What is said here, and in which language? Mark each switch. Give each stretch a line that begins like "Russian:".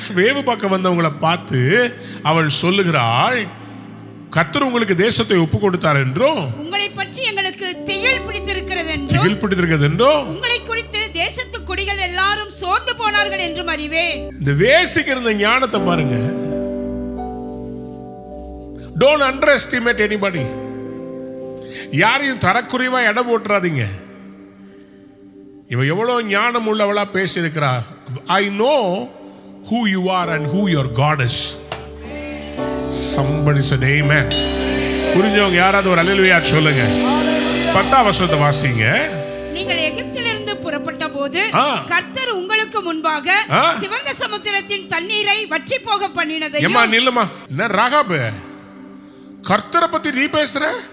Tamil: வேவு பார்க்க வந்தவங்களை பார்த்து அவள் சொல்லுகிறாள், கர்த்தர் உங்களுக்கு தேசத்தை ஒப்பு கொடுத்தார் என்றும், உங்களை பற்றி எங்களுக்கு திகில் பிடித்திருக்கிறது என்றும், உங்களை குறித்து தேசத்து குடிகள் எல்லாரும் சோர்ந்து போனார்கள் என்றும் அறிவேன். இந்த வேசிக்கிற இந்த ஞானத்தை பாருங்க.
English: Don't underestimate anybody.
Tamil: யாரையும் தரக்குறைவா இடம் போட்டுறாதீங்க. இவ எவ்வளவு ஞானம் உள்ளவளா பேசியிருக்கிறா.
English: I know who you are and who your God is. Somebody said amen.
Tamil: புரிஞ்சவங்க யாராவது ஒரு அல்லேலூயா சொல்லுங்க. 10ஆம் வசனத்தை வாசிங்க. நீங்கள் எகிப்திலிருந்து புறப்பட்ட போது கர்த்தர் உங்களுக்கு முன்பாக சிவந்த சமுத்திரத்தின் தண்ணீரை வற்றி போக பண்ணினதையும். ஏம்மா நில்லுமா, என்ன ராகாபு, கர்த்தரை பத்தி நீ பேசுற?